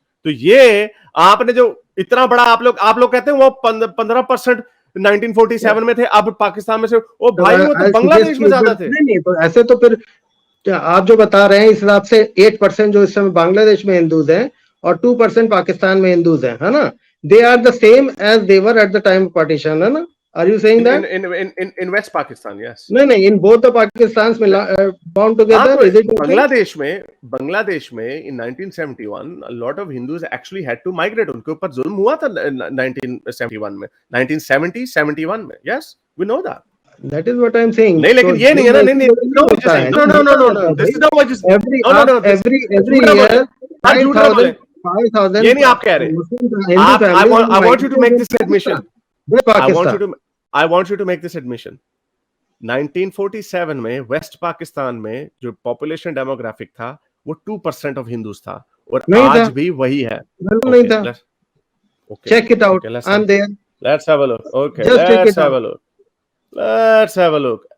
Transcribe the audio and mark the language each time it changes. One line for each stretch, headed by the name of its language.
Hindi: तो ये आपने जो इतना बड़ा आप लोग कहते हैं वो 15% 1947 में थे, अब पाकिस्तान में से वो भाई वो तो बांग्लादेश में ज्यादा थे। नहीं, तो ऐसे तो फिर आप जो बता रहे हैं इस हिसाब से 8% जो इस समय बांग्लादेश में हिंदूज हैं और 2% पाकिस्तान में हिंदूज हैं, है ना?
English: they are the same age they were at the time of partition,
Hindi: है ना?
English: Are you saying that? In West Pakistan, yes.
Hindi: नहीं,
English: in both the Pakistans bound together. Is it
Hindi: Bangladesh में
English: in 1971 a lot of Hindus actually had to migrate.
Hindi: उनके ऊपर जुल्म हुआ था 1971 में, 1970, 71 में.
English: Yes, we know that. That is what I'm saying.
Hindi: नहीं, लेकिन ये नहीं है ना,
English: no. This is not what you say. Every year 5,000.
Hindi: ये नहीं आप कह रहे।
English: I want you to make this admission. I want you to make this admission.
Hindi: 1947 में वेस्ट पाकिस्तान में जो पॉपुलेशन डेमोग्राफिक था वो 2% ऑफ हिंदूज था, और आज भी वही है। नहीं था।
English: Check it out. I'm there. Let's have a look. Okay, let's have a look.